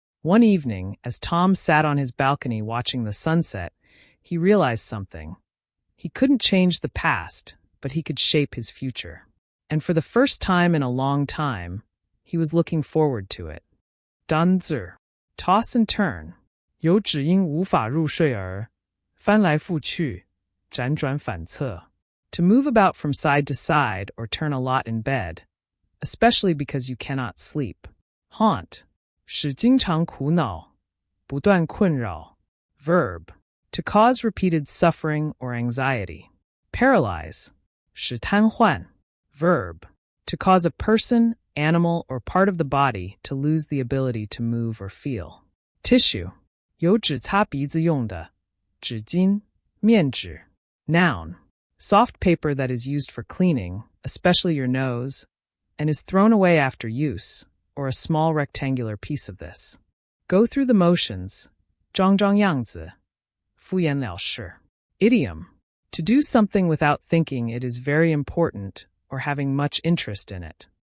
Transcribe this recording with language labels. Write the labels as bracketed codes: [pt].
[en] One evening, as Tom sat on his balcony watching the sunset, he realized something. He couldn't change the past, but he could shape his future. And for the first time in a long time, he was looking forward to it. 单字 toss and turn. [zh] 有指因无法入睡而翻来覆去，辗转反侧. [en] To move about from side to side or turn a lot in bed, especially because you cannot sleep. [zh] Haunt. 使经常苦恼，不断困扰.Verb. [en] To cause repeated suffering or anxiety. [zh] Paralyze. 使瘫痪.Verb. [en] To cause a person, animal, or part of the body to lose the ability to move or feel. Tissue. [zh] 有指擦鼻子用的，纸巾，面纸. [en] Noun. Soft paper that is used for cleaning, especially your nose, and is thrown away after use, or a small rectangular piece of this. Go through the motions. [zh] 装装样子，敷衍了事. [en] Idiom. To do something without thinking it is very important or having much interest in it.